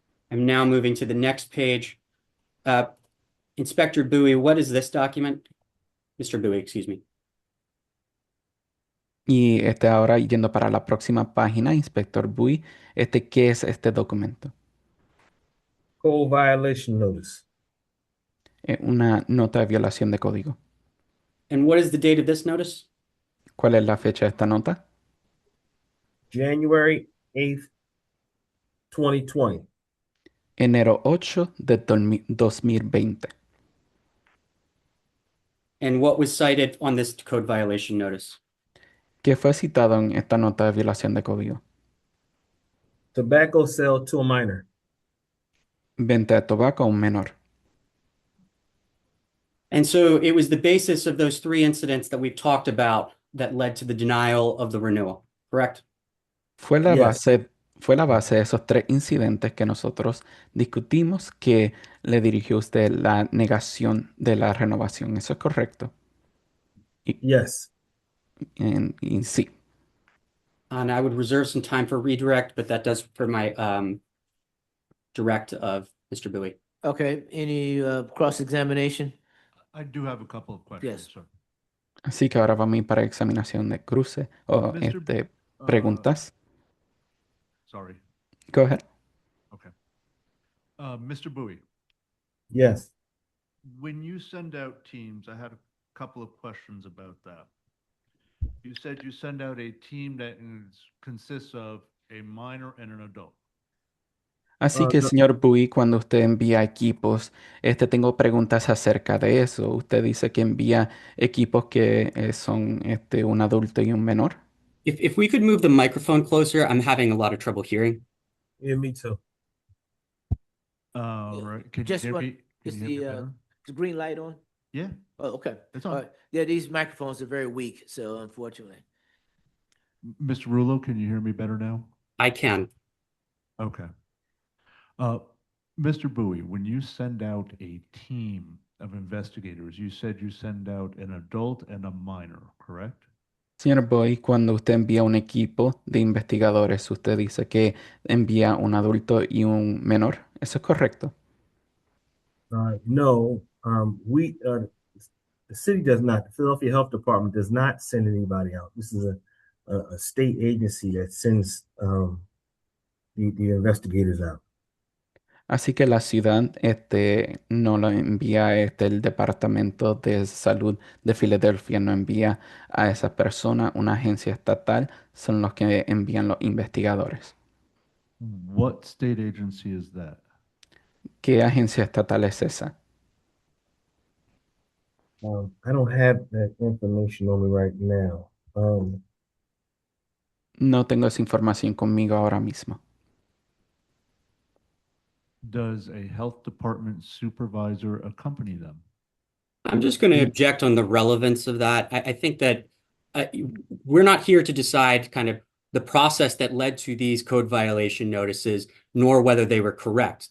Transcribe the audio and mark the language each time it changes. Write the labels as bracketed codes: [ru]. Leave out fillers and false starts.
[en] I'm now moving to the next page. Inspector Bowie, what is this document? Mr. Bowie, excuse me. [es] Y ahora yendo para la próxima página, Inspector Bui, ¿qué es este documento? [en] Code violation notice. [es] Una nota de violación de código. [en] And what is the date of this notice? [es] ¿Cuál es la fecha de esta nota? [en] January 8th, 2020. [es] Enero 8 de 2020. [en] And what was cited on this code violation notice? [es] ¿Qué fue citado en esta nota de violación de código? [en] Tobacco sale to a minor. [es] Venta de tabaco a un menor. [en] And so it was the basis of those three incidents that we've talked about that led to the denial of the renewal, correct? [es] Fue la [en] Yes. [es] base de esos tres incidentes que nosotros discutimos que le dirigió a usted la negación de la renovación. ¿Eso es correcto? [en] Yes. [es] Y sí. [en] And I would reserve some time for redirect, but that does for my direct of Mr. Bowie. Okay, any cross-examination? I do have a couple of questions, Yes. sir. [es] Así que ahora vamos a ir para examinación de cruce o [en] Mr. [es] preguntas. [en] Sorry. Go ahead. Okay. Mr. Bowie, Yes. when you send out teams, I had a couple of questions about that. You said you send out a team that consists of a minor and an adult. [es] Así que, no. señor Bui, cuando usted envía equipos, tengo preguntas acerca de eso. Usted dice que envía equipos que son un adulto y un menor. [en] If we could move the microphone closer, I'm having a lot of trouble hearing. Yeah, me too. Right. Can Just you hear one- me? Can Is you hear me the better? green light on? Yeah. Oh, okay. It's All on. right. Yeah, these microphones are very weak, so unfortunately. Mr. Rulo, can you hear me better now? I can. Okay. Mr. Bowie, when you send out a team of investigators, you said you send out an adult and a minor, correct? [es] Señor Bui, cuando usted envía un equipo de investigadores, usted dice que envía un adulto y un menor. ¿Eso es correcto? [en] No, the city does not, the Philadelphia Health Department does not send anybody out. This is a state agency that sends the investigators out. [es] Así que la ciudad no lo envía el Departamento de Salud de Filadelfia, no envía a esa persona, una agencia estatal, son los que envían los investigadores. [en] What state agency is that? [es] ¿Qué agencia estatal es esa? [en] I don't have that information on me right now. [es] No tengo esa información conmigo ahora mismo. [en] Does a health department supervisor accompany them? I'm just going to object on the relevance of that. I think that we're not here to decide kind of the process that led to these code violation notices, nor whether they were correct.